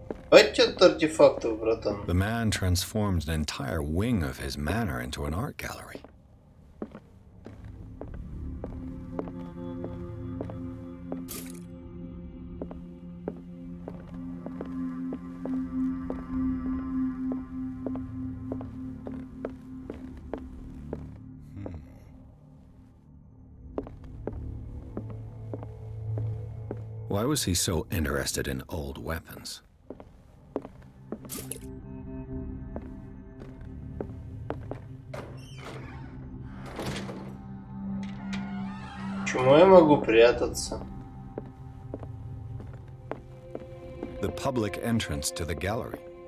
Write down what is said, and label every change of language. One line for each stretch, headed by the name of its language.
Russian: Хватит артефактов, братан.
English: The man transformed an entire wing of his manor into an art gallery. Why was he so interested in old weapons?
Russian: Почему я могу прятаться?
English: The public entrance to the gallery.